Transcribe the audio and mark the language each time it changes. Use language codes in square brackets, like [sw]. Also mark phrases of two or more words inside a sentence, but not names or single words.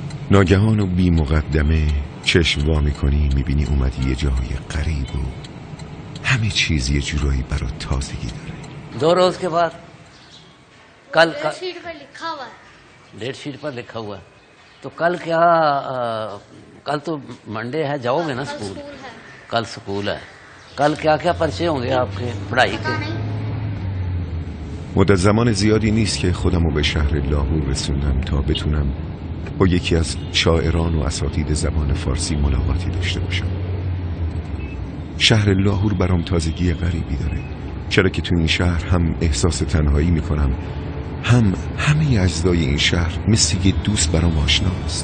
[fa] ناگهان و بی مقدمه چشم وا میکنی، میبینی اومدی یه جای غریب و همه چیز یه جورایی برات تازگی داره. [hi] 2 روز के बाद कल शीट पर लिखा हुआ है। [en] date sheet [hi] पर लिखा हुआ है तो कल क्या कल तो मंडे है, जाओगे ना स्कूल? कल स्कूल है। कल क्या क्या परिचय होंगे आपके पढ़ाई के؟ [fa] مدت زمان زیادی نیست که خودمو به شهر لاهور رسوندم تا بتونم با یکی از شاعران و اساتید زبان فارسی ملاقاتی داشته باشم. شهر لاهور برام تازگی غریبی داره، چرا که تو این شهر هم احساس تنهایی میکنم، هم همه اجزای این شهر مثل یه دوست برام آشناست.